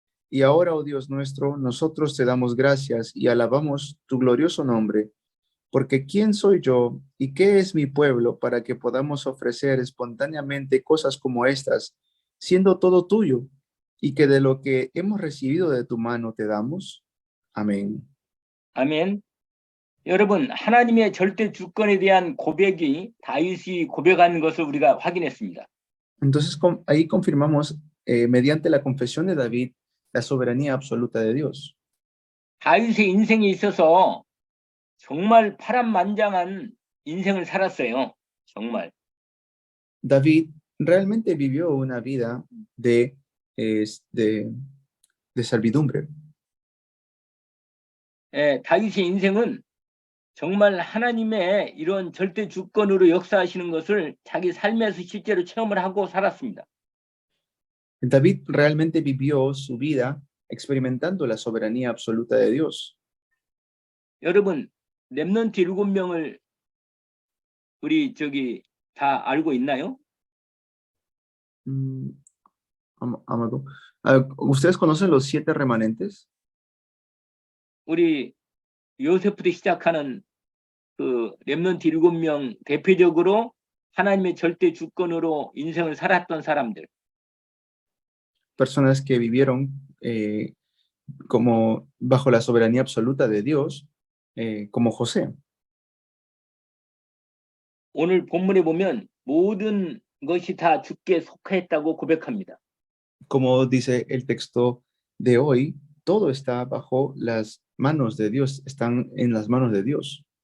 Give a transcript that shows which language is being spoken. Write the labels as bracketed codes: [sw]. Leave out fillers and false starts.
[es] Y ahora, oh Dios nuestro, nosotros te damos gracias y alabamos tu glorioso nombre, porque ¿quién soy yo y qué es mi pueblo para que podamos ofrecer espontáneamente cosas como estas, siendo todo tuyo, y que de lo que hemos recibido de tu mano te damos? Amén. [ko] 아멘. 여러분, 하나님의 절대 주권에 대한 고백이 다윗이 고백한 것을 우리가 확인했습니다. [es] Entonces ahí confirmamos mediante la confesión de David la soberanía absoluta de Dios. [ko] 다윗의 인생에 있어서 정말 파란만장한 인생을 살았어요. 정말. [es] David realmente vivió una vida de servidumbre. [ko] 예, 다윗의 인생은 정말 하나님의 이런 절대 주권으로 역사하시는 것을 자기 삶에서 실제로 체험을 하고 살았습니다. [es] David realmente vivió su vida experimentando la soberanía absoluta de Dios. [ko] 여러분, 렘넌트 7명을 우리 다 알고 있나요? [es] Amado, ¿ustedes conocen los 7 remanentes? [ko] 우리 요셉부터 시작하는 그 렘넌트 7명 대표적으로 하나님의 절대 주권으로 인생을 살았던 사람들. [es] Personas que vivieron como bajo la soberanía absoluta de Dios, como José. [ko] 오늘 본문에 보면 모든 것이 다 주께 속했다고 고백합니다. [es] Como dice el texto de hoy, todo está bajo las manos de Dios, están en las manos de Dios.